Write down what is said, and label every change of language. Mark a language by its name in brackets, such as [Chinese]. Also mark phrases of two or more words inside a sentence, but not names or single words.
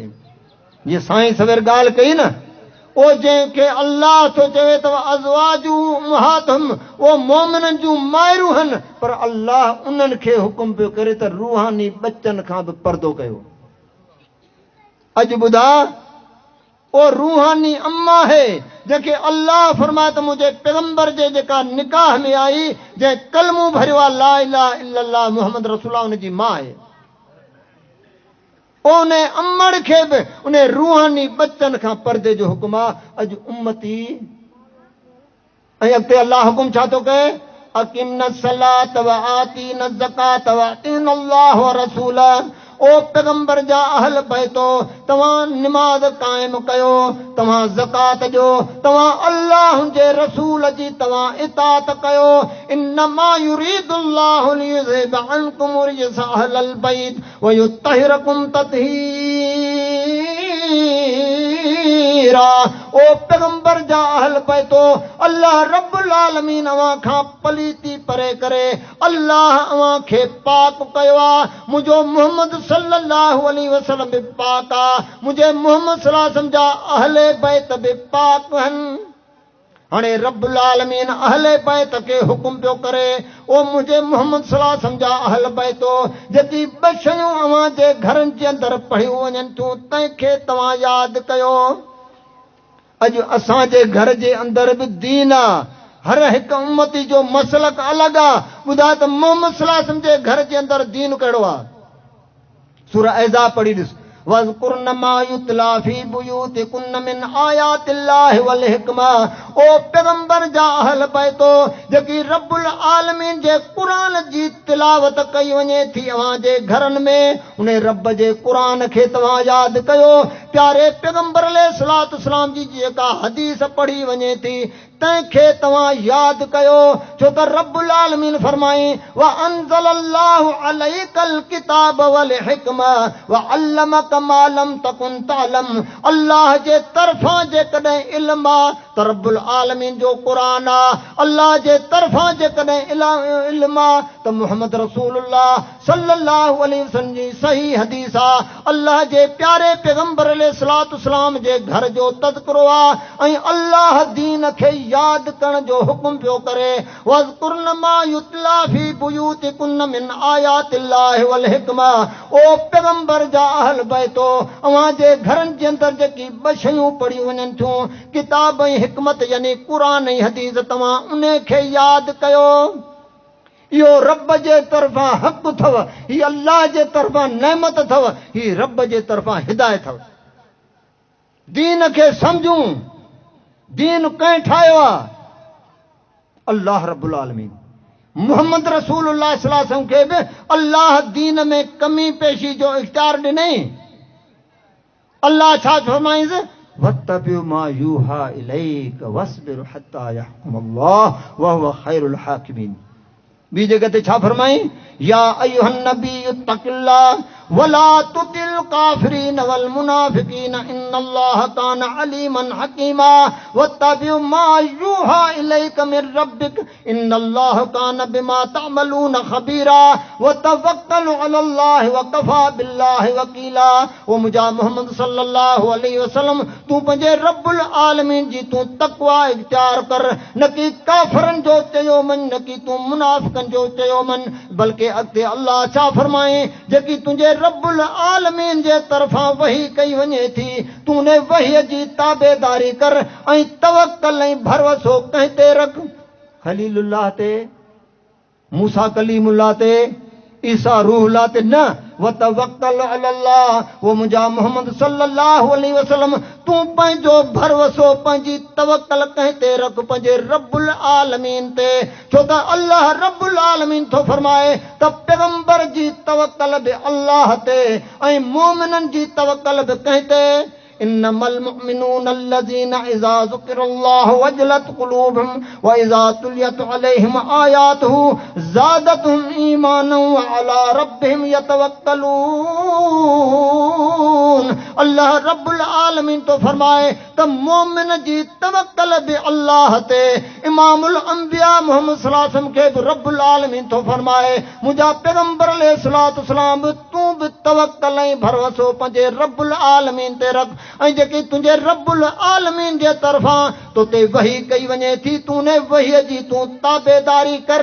[Sindhi] जीअं साईं सवेर ॻाल्हि कई न, ओ जंहिंखे अल्लाह तो चवे त [Arabic] أزواجه أمهاتهم, [Sindhi] ओ मोमिननि जूं माइरूं आहिनि, पर अल्लाह उन्हनि खे हुकुम पियो करे त रूहानी बच्चनि खां बि पर्दो कयो। अॼु ॿुधा, ओ रूहानी अम्मा है जेके अल्लाह फरमाए त मुंहिंजे पैगंबर जे जेका निकाह में आई जंहिं कलमो भरियो आहे [Arabic] لا إله إلا الله محمد رسول الله [Sindhi] उन जी मां आहे। उन अमड़ खे बि उन रूहानी बच्चनि खां पर्दे जो हुकुम आहे। अॼु उम्मती ऐं अॻिते अल्लाह हुकुम छा थो कहे, [Arabic] أقمن الصلاة وآتين الزكاة وأطعن الله ورسوله. [Sindhi] ओ पैगंबर जा अहल बैतो तव्हां निमाज़ क़ाइम कयो, तव्हां ज़कात ॾियो, तव्हां अल्लाह जे रसूल जी तव्हां इताअत कयो। [Arabic] إنما يريد الله ليذهب عنكم الرجس أهل البيت ويطهركم تطهيرا. [Sindhi] ओ पैगंबर जा अहल बैतो अल्लाह रब्बुल आलमीन अवां खां पलीती परे करे अल्लाह अवां खे पाक कयो आहे। मुंहिंजो मुहम्मद [Arabic] صلى الله عليه وسلم [Sindhi] बि पाक आहे, मुंहिंजे मुहम्मद [Arabic] صلى الله عليه وسلم [Sindhi] जा अहले बैत बि पाक आहिनि। हाणे रब्बुल आलमीन अहले बैत खे हुकुम पियो करे, ओ मुंहिंजे मुहम्मद [Arabic] صلى الله عليه وسلم [Sindhi] जा अहल बैतो जेकी ॿ शयूं अवां जे घरनि जे अंदरि पढ़ियूं वञनि थियूं तंहिंखे तव्हां यादि कयो। अॼु असांजे घर जे अंदरि बि दीन आहे, हर हिकु उम्मती जो मसलक अलॻि आहे। ॿुधाए त मुहम्मद [Arabic] صلى الله عليه وسلم [Sindhi] जे घर जे अंदरि दीन कहिड़ो आहे? सूरह अहज़ाब पढ़ी ॾिस, [Arabic] واذكرن ما يتلى في بيوتكن من آيات الله والحكمة. [Sindhi] ओ पैगंबर जा अहल बैतो जेकी रब्बुल आलमीन जे क़ुरान जी तिलावत कई वञे थी अवां जे घरनि में, उन रब जे क़ुरान खे तव्हां यादि कयो। प्यारे पैगंबर [Arabic] عليه الصلاة والسلام [Sindhi] जी जेका हदीस पढ़ी वञे थी तंहिंखे तव्हां यादि कयो, छो त रब्बुल आलमीन फरमाई [Arabic] وأنزل الله عليك الكتاب والحكمة وعلمك ما لم تكن تعلم. [Sindhi] अल्लाह जे तरफ़ां जेकॾहिं इल्म आहे त रब्बुल आलमीन जो क़ुरान आहे, अल्लाह जे तरफ़ां जेकॾहिं इल्म आहे त मुहम्मद रसूलुल्लाह [Arabic] صلى الله عليه وسلم [Sindhi] जी सही हदीस आहे। अल्लाह जे प्यारे पैगंबर [Arabic] عليه الصلاة والسلام [Sindhi] जे घर जो तज़किरो आहे ऐं अल्लाह दीन खे यादि करण जो हुकुम पियो करे। [Arabic] واذكرن ما يتلى في بيوتكن من آيات الله والحكمة. [Sindhi] ओ पैगंबर जा अहल बैतो अवां जे घरनि जे अंदरि जेकी ॿ शयूं पढ़ियूं वञनि थियूं किताब ऐं हिकमत यानी क़ुरान ऐं हदीस तव्हां उन खे यादि कयो। इहो रब जे तरफ़ां हक़ अथव, हीअ अल्लाह जे तरफ़ां नेमत अथव, हीअ रब जे तरफ़ां हिदायत अथव। दीन खे सम्झूं, दीन कंहिं ठाहियो आहे? अल्लाह रब्बुल आलमीन। मुहम्मद रसूलुल्लाह [Arabic] صلى الله عليه وسلم [Sindhi] खे बि अल्लाह दीन में कमी पेशी जो इख्तियार ॾिनई। अल्लाह छा फरमाईंसि, [Arabic] واتبع ما يوحى إليك واصبر حتى يحكم الله وهو خير الحاكمين. [Sindhi] ॿी जगह ते छा फरमाई, [Arabic] يا أيها النبي اتق الله ولا تطع الكافرين والمنافقين إن الله كان عليما حكيما واتبع ما يوحى إليك من ربك إن الله كان بما تعملون خبيرا وتوكل على الله وكفى بالله وكيلا. [Sindhi] ओ मुजा मोहम्मद [Arabic] صلى الله عليه وسلم [Sindhi] तू पंहिंजे रब्बुल आलमीन जी तू तक़वा इख्तियार कर, न कि काफरनि जो चयो मन, न कि तू मुनाफिकनि जो चयो मन, बल्कि अॻिते अल्लाह छा फरमाए, जेकी तुंहिंजे रब्बुल आलमीन जे तरफ़ां वही कई वञे थी तूं उन वहीअ जी ताबेदारी कर ऐं तवक्कल ऐं भरोसो कंहिं ते रख? खलीलुल्लाह ते, मूसा कलीमुल्लाह ते, ईसा रूहुल्लाह ते न, [Arabic] وتوكل على الله. [Sindhi] वो मुंहिंजा मोहम्मद [Arabic] صلى الله عليه وسلم [Sindhi] तूं पंहिंजो भरोसो पंहिंजी तवक्कल कंहिं ते रख? पंहिंजे रब्बुल आलमीन ते। छो त अल्लाह रब्बुल आलमीन थो फरमाए त पैगंबर जी तवक्कल बि अल्लाह ते ऐं मोमिननि जी तवक्कल बि कंहिं ते? [Arabic] إنما المؤمنون الذين إذا ذكر الله وجلت قلوبهم وإذا تليت عليهم آياته زادتهم إيمانا وعلى ربهم يتوكلون. [Sindhi] अल्लाह रब्बुल आलमीन तो फरमाए त मोमिन जी तवक्कल बि अल्लाह ते। इमामुल अंबिया मोहम्मद [Arabic] صلى الله عليه وسلم [Sindhi] खे बि रब्बुल आलमीन तो फरमाए मुंहिंजा पैगंबर [Arabic] عليه الصلاة والسلام [Sindhi] बि तूं बि तवक्कल ऐं भरोसो पंहिंजे रब्बुल आलमीन ते रख। ऐं जेकी तुंहिंजे रब्बुल आलमीन जे तरफ़ां तो ते वही कई वञे थी तूं ने वहीअ जी तूं ताबेदारी कर।